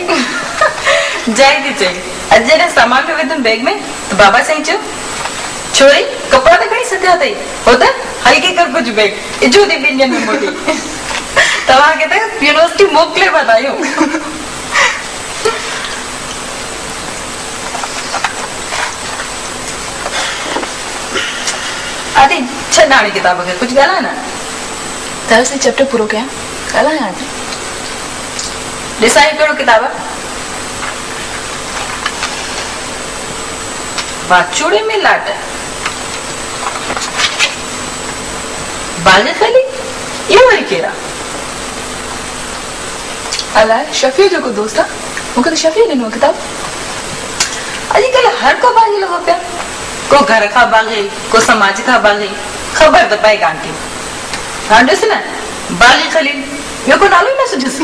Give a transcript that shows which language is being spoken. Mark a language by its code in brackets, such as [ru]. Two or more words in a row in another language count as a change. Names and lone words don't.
[sd] जाए थी चई अॼु जॾहिं सामान में विधुमि बैग में त बाबा साईं चयो छोरी कपिड़ा त खणी सघिया अथई हो त हल्की कर कुझु बैग इजो थी 2 ॾींहंनि में मोटी तव्हांखे त यूनिवर्सिटी मोकिले वधायूं आदि छॾ हाणे किताब खे कुझु ॻाल्हाए न [en] Thursday chapter [sd] पूरो कयां ॻाल्हायां थी ॾिसां ही कहिड़ो किताब आहे वाचूड़े में लाट बाल खाली ये वरी केरा अलाए शफ़ी जो को दोस्त आहे मूंखे त शफ़ी ॾिनो किताब अॼुकल्ह हर को भागी लॻो पिया को घर खां भागे को समाज खां भागे ख़बर त पए कान थी हाणे ॾिस न बागी खलील ॿियो को नालो ई न सुझुसि